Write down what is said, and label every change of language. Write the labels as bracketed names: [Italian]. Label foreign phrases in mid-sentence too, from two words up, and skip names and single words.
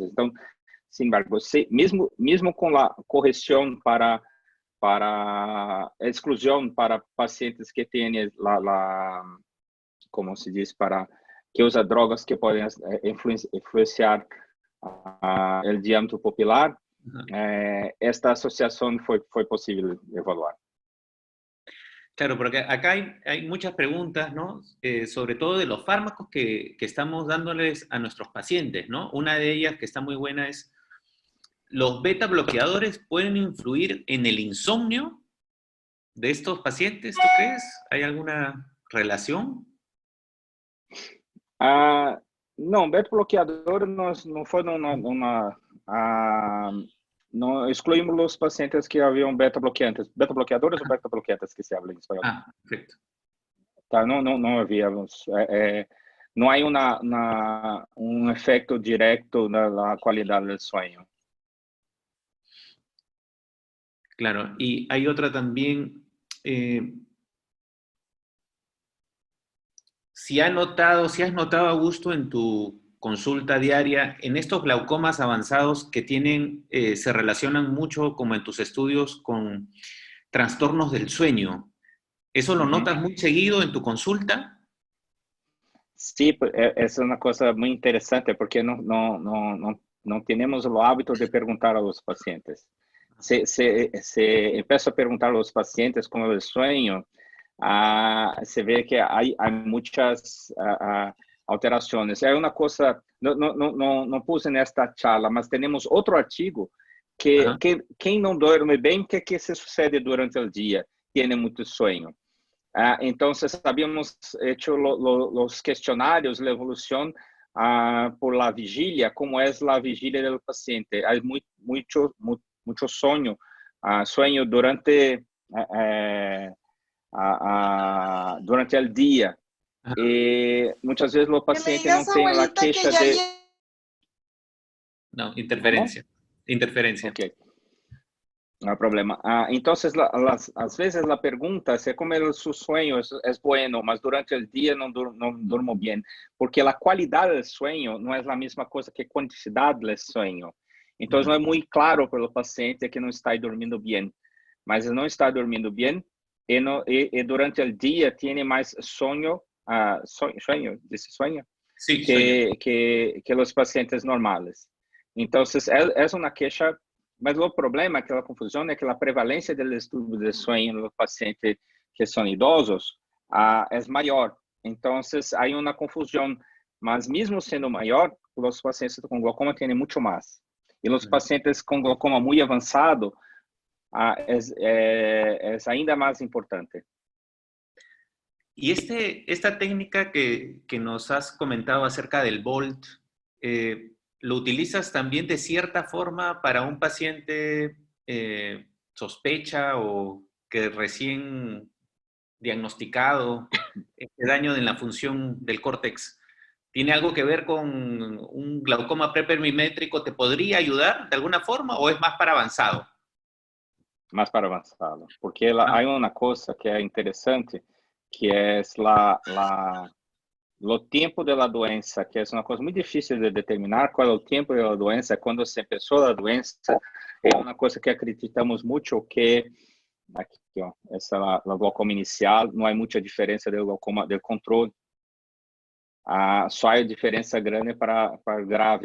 [Portuguese] Então, [Spanish] sin embargo, [Portuguese] mesmo com a correção para exclusão para pacientes que têm como se diz, que usa drogas que podem influenciar o diâmetro pupilar, esta associação foi possível evaluar. [Spanish] Claro, porque acá hay muchas preguntas, ¿no? Sobre todo de los fármacos que estamos dándoles a nuestros pacientes, ¿no? Una de ellas que está muy buena es, ¿los beta bloqueadores pueden influir en el insomnio de estos pacientes, tú crees? ¿Hay alguna relación? [Portuguese] Não, beta bloqueador não foi não excluímos os pacientes que haviam beta bloqueadores ou beta bloqueantes [Spanish] que se habla [Portuguese] em espanhol. Perfeito. Tá, não havíamos. Não há um efeito direto na qualidade do sonho. [Spanish] Claro, y hay otra también, eh, si has notado, Augusto, en tu consulta diaria, en estos glaucomas avanzados que tienen, se relacionan mucho, como en tus estudios, con trastornos del sueño. ¿Eso lo Uhum. notas muy seguido en tu consulta? Sí, [Portuguese] essa é uma coisa muito interessante, porque não temos o hábito de perguntar aos pacientes. Se empiezo a perguntar aos pacientes como eles sonham, se vê que há muitas alterações. É uma coisa, não puse nesta charla, mas temos outro artigo que quem não dorme bem, o que se sucede durante o dia? Tem muito sonho. [Spanish] Entonces, habíamos hecho los cuestionarios, la evolución por la vigilia, cómo es la vigilia del paciente. Hay mucho sueño, sueño durante el día. Y muchas veces los pacientes no tienen la queja de... No, interferencia. ¿Cómo? Interferencia. Okay. No hay problema. Entonces, [Portuguese] às vezes [Spanish] la pergunta es como su sueño es bueno, mas durante el día no durmo bien, porque la calidad del sueño no es la misma cosa que quantidad del sueño. Entonces, no es muy claro para el paciente que no está dormindo bien, mas no está dormindo bien y durante el día tiene más sueño, dice sueño, Sí, sueño. que los pacientes normales. Entonces, es una queja. [Portuguese] Mas o problema, aquela confusão, é que a prevalência do distúrbio de sonho nos pacientes que são idosos é maior. Então, há uma confusão. Mas mesmo sendo maior, os pacientes com glaucoma têm muito mais. E os pacientes com glaucoma muito avançado é ainda mais importante. [Spanish] Y esta técnica que nos has comentado acerca del Bolt, ¿lo utilizas también de cierta forma para un paciente sospecha o que recién diagnosticado este daño en la función del córtex tiene algo que ver con un glaucoma prepermimétrico? ¿Te podría ayudar de alguna forma o es más para avanzado? Más para avanzado, porque hay una cosa que es interesante, que es [Portuguese] o tempo da doença, que é uma coisa muito difícil de determinar qual é o tempo da doença, quando se começou a doença, é uma coisa que acreditamos muito que, aqui, ó, essa é a glaucoma inicial, não há muita diferença do glaucoma do controle, só há diferença grande para grave.